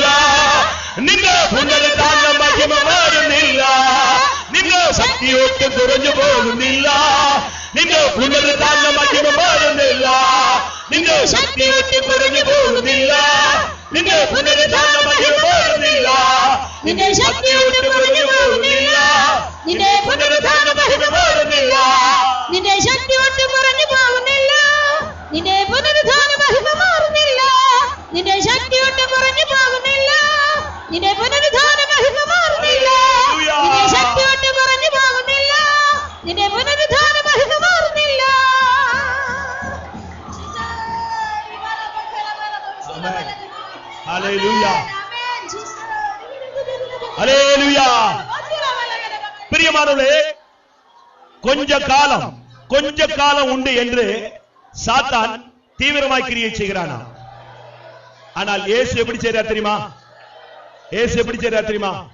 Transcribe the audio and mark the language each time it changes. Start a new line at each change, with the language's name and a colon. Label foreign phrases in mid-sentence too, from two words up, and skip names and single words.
Malayalam: നിന്റെ പുനരുത്ഥാന മഹിമ മാറും ഇല്ല. നിന്റെ ശക്തി ഒട്ടും കുറഞ്ഞു പോകും ഇല്ല. നിന്റെ പുനരുത്ഥാന മഹിമ മാറും ഇല്ല. നിന്റെ ശക്തി ഒട്ടും കുറഞ്ഞു പോകും ഇല്ല. നിന്റെ പുനരുത്ഥാന മഹിമ മാറും ഇല്ല. നിന്റെ ശക്തിയോട് കുറഞ്ഞു പോകുന്നില്ല. നിന്റെ പുനരുത്ഥാന മഹിമ മാറുന്നില്ല. നിന്റെ ശക്തിയോട് കുറഞ്ഞു പോകുന്നില്ല. നിന്റെ പുനരുത്ഥാന മഹിമ മാറുന്നില്ല. നിന്റെ ശക്തിയോട് കുറഞ്ഞു പോകുന്നില്ല. നിന്റെ പുനരുത്ഥാന മഹിമ മാറുന്നില്ല. നിന്റെ ശക്തിയോട് കുറഞ്ഞു പോകുന്നില്ല. നിന്റെ പുനരുത്ഥാന മഹിമ മാറുന്നില്ല. ഹല്ലേലൂയ.
Tamil: ஹல்லேலூயா. பிரியமானவர்களே, கொஞ்ச காலம் உண்டு என்று சாத்தான் தீவிரமாய் கிரியை செய்கிறானா? ஆனால் இயேசு எப்படி செய்றார் தெரியுமா? இயேசு எப்படி செய்றார் தெரியுமா?